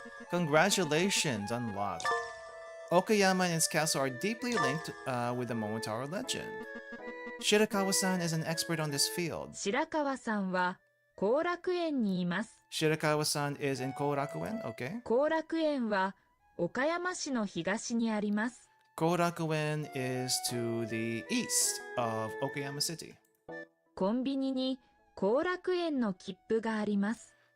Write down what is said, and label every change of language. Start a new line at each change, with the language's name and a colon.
English: Congratulations, unlocked. Okayama and his castle are deeply linked with the Momotaro legend. Shirakawa-san is an expert on this field.
Japanese: 白川さんは後楽園にいます。
English: Shirakawa-san is in Korakuen, okay?
Japanese: 後楽園は岡山市の東にあります。
English: Korakuen is to the east of Okayama City.
Japanese: コンビニに後楽園の切符があります。